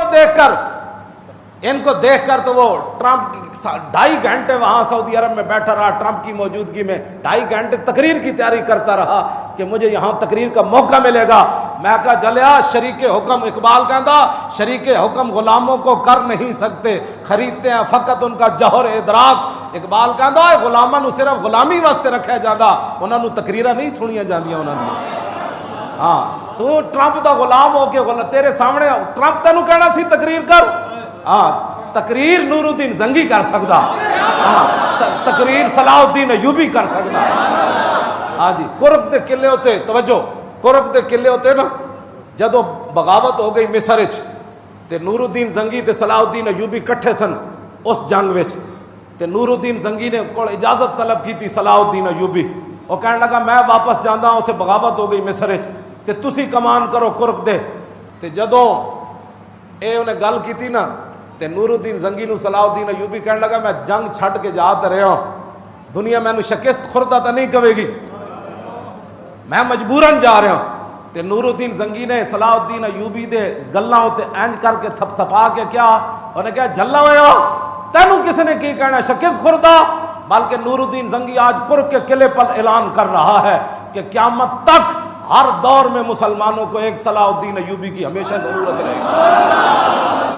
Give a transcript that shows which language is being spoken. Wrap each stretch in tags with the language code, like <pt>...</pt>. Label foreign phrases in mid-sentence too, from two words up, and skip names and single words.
<ur>دیکھ کر تو وہ ٹرمپ 2.5 گھنٹے وہاں سعودی عرب میں بیٹھا رہا، ٹرمپ کی موجودگی میں 2.5 گھنٹے تقریر کی تیاری کرتا رہا کہ مجھے یہاں تقریر کا موقع ملے گا۔</ur> <pa>میں کہا جلیا شریک حکم، اقبال کہندا</pa> <ur>شریک حکم غلاموں کو کر نہیں سکتے، خریدتے ہیں فقط ان کا جوہر ادراک۔</ur> <pa>اقبال کہندا غلاماں نو صرف غلامی واسطے رکھا جاتا، انہاں نو تقریراں نہیں سنیاں جاندیاں انہاں دی۔ ہاں تو ٹرمپ دا غلام ہو کے تیرے سامنے ٹرمپ تینوں کہنا سی تقریر کر، ہاں تقریر نور الدین زنگی کر سکدا، ہاں تقریر صلاح الدین ایوبی کر سکدا۔ ہاں جی کرک دے قلعے ہوتے، توجہ کرک دے قلعے ہوتے نا، جدو بغاوت ہو گئی مصر وچ تے نور الدین زنگی تے صلاح الدین ایوبی کٹھے سن اس جنگ وچ، تے نور الدین زنگی نے کول اجازت طلب کی تھی صلاح الدین ایوبی، وہ کہنے لگا میں واپس جانا ہوں، اتنے بغاوت ہو گئی مصر وچ تے تسی کمان کرو کرک دے۔ تے جدوں اے انہیں گل کی تھی نا تے نور الدین زنگی نو صلاح الدین ایوبی کہنے لگا میں جنگ چھٹ کے جا تے رہا ہوں، دنیا میں نو شکست خوردہ تا نہیں کہے گی، میں مجبوراً جا رہا ہوں۔ تے نور الدین زنگی نے صلاح الدین ایوبی دے گلاں تے اینج کر کے تھپ تھپا کے کیا انہیں کہا جھلا ہویا تینوں کس نے کی کہنا شکست خوردہ،</pa> <ur>بلکہ نور الدین زنگی آج کرک کے قلعے پر اعلان کر رہا ہے کہ قیامت تک ہر دور میں مسلمانوں کو ایک صلاح الدین ایوبی کی ہمیشہ ضرورت رہے گی۔</ur>